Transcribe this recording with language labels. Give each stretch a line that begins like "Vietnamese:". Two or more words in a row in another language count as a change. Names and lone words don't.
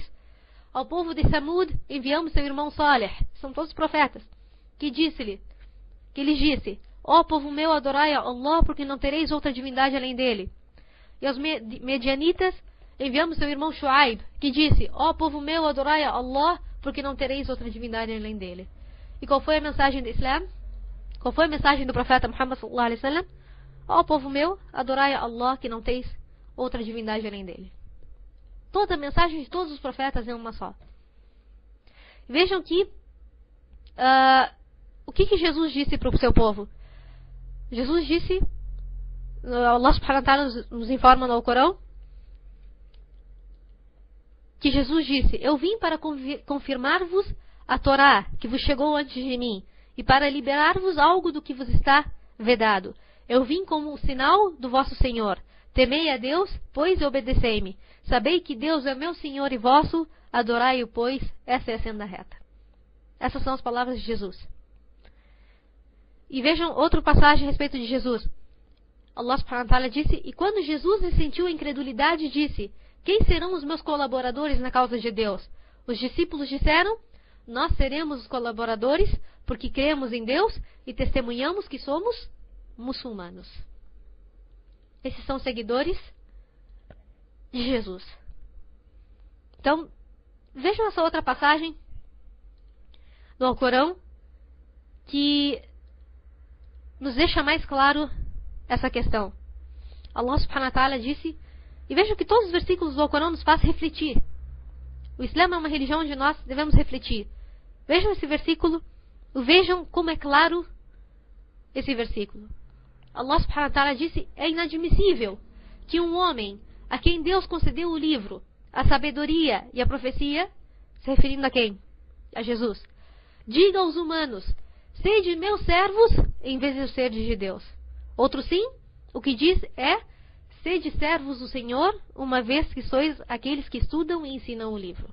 Portuguese: Ao povo de Samud enviamos seu irmão Saleh, são todos profetas, que lhes disse: ó povo meu, adorai a Allah, porque não tereis outra divindade além dele. E aos medianitas enviamos seu irmão Shuaib, que disse: ó povo meu, adorai a Allah, porque não tereis outra divindade além dele. E qual foi a mensagem do Islã? Qual foi a mensagem do profeta Muhammad
Arabic: صلى الله عليه وسلم?
Portuguese: Ó povo meu, adorai a Allah, que não teis outra divindade além dele. Toda a mensagem de todos os profetas é uma só. Vejam que o que Jesus disse para o seu povo? Jesus disse, Allah
Arabic: سبحانه وتعالى
Portuguese: nos informa no Alcorão, que Jesus disse: eu vim para confirmar-vos a Torá, que vos chegou antes de mim, e para liberar-vos algo do que vos está vedado. Eu vim como um sinal do vosso Senhor. Temei a Deus, pois, e obedecei-me. Sabei que Deus é meu Senhor e vosso, adorai-o, pois, essa é a senda reta. Essas são as palavras de Jesus. E vejam outra passagem a respeito de Jesus. Allah
Arabic: سبحانه وتعالى
Portuguese: disse: e quando Jesus sentiu a incredulidade, disse: quem serão os meus colaboradores na causa de Deus? Os discípulos disseram: nós seremos os colaboradores, porque cremos em Deus e testemunhamos que somos muçulmanos. Esses são seguidores de Jesus. Então, vejam essa outra passagem do Alcorão que nos deixa mais claro essa questão. Allah
Arabic: سبحانه وتعالى
Portuguese: disse, e vejam que todos os versículos do Alcorão nos fazem refletir. O Islã é uma religião onde nós devemos refletir. Vejam esse versículo, vejam como é claro esse versículo. Allah
Arabic: سبحانه وتعالى
Portuguese: disse: é inadmissível que um homem a quem Deus concedeu o livro, a sabedoria e a profecia, se referindo a quem? A Jesus, diga aos humanos: sede meus servos, em vez de serdes de Deus. Outro sim, o que diz é: sede servos do Senhor, uma vez que sois aqueles que estudam e ensinam o livro.